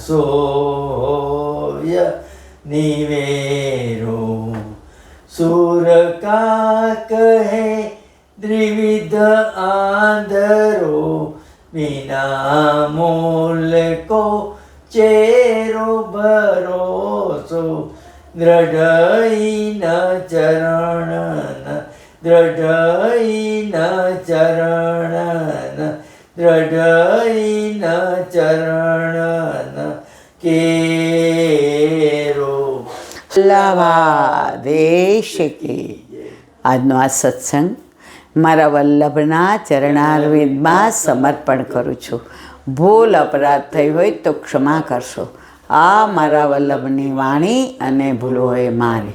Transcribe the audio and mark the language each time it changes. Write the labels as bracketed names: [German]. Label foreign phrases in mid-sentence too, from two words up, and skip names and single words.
[Hindi] सोय निवेरो सुर का कहे द्विविध आंधरो बिना मूल को चेरो भरोसो दृढ़ई न चरण दृढ़ई न चरण दृढ़ई न चरण केरो [Gujarati] વલ્લભાદેશ કી આજનો આ સત્સંગ મારા વલ્લભના ચરણારવિંદમાં સમર્પણ કરું છું. ભૂલ અપરાધ થઈ હોય તો ક્ષમા કરશો. આ મારા વલ્લભની વાણી અને ભૂલ હોય મારી.